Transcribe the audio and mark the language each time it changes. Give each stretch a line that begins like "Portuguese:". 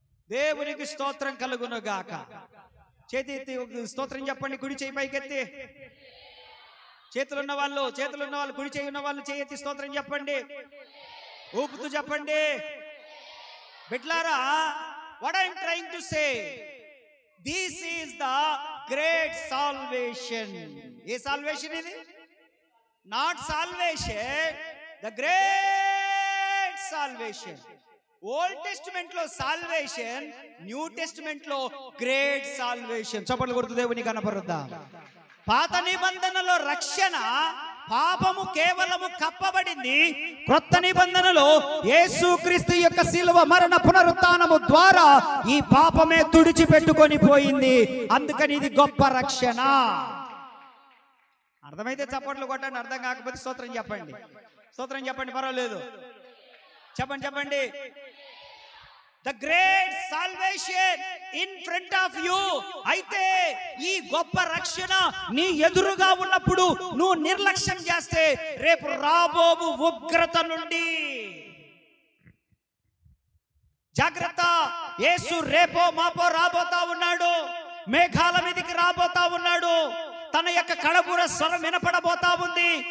Telugu: దేవునికి స్తోత్రం కలుగును గాక. చేతి ఎత్తి స్తోత్రం చెప్పండి. కుడి చేయి పైకెత్తి. చేతులున్న వాళ్ళు కుడి చేయి ఉన్న వాళ్ళు చేయెత్తి స్తోత్రం చెప్పండి. ఊపుతూ చెప్పండి. బిడ్లారా,
English: what I am trying to say, this is the great salvation.
Telugu: ఏ salvation ఇది?
English: Not salvation, the great salvation.
Telugu: Old testament లో సాల్వేషన్, న్యూ టెస్టిమెంట్ లో గ్రేట్ సాల్వేషన్. చప్పట్లు కొడుతూ దేవుని కనపరుద్దాం. పాత నిబంధనలో రక్షణ, పాపము కేవలము కప్పబడింది. క్రొత్త నిబంధనలో యేసుక్రీస్తు యొక్క శిలువ మరణ పునరుత్థానము ద్వారా ఈ పాపమే తుడిచిపెట్టుకొని పోయింది. అందుకని ఇది గొప్ప రక్షణ. అర్థమైతే చప్పట్లు కొట్టండి, అర్థం కాకపోతే స్తోత్రం చెప్పండి. స్తోత్రం చెప్పండి, పర్వాలేదు. చెప్పండి.
English: The great salvation in front of you.
Telugu: అయితే ఈ గొప్ప రక్షణ నీ ఎదురుగా ఉన్నప్పుడు నువ్వు నిర్లక్ష్యం చేస్తే రేపు రాబోవు ఉగ్రత నుండి జాగ్రత్త. యేసు రేపో మాపో రాబోతా ఉన్నాడు. మేఘాల మీదకి రాబోతా ఉన్నాడు. తన యొక్క కడబూర స్వరం వినపడబోతా ఉంది.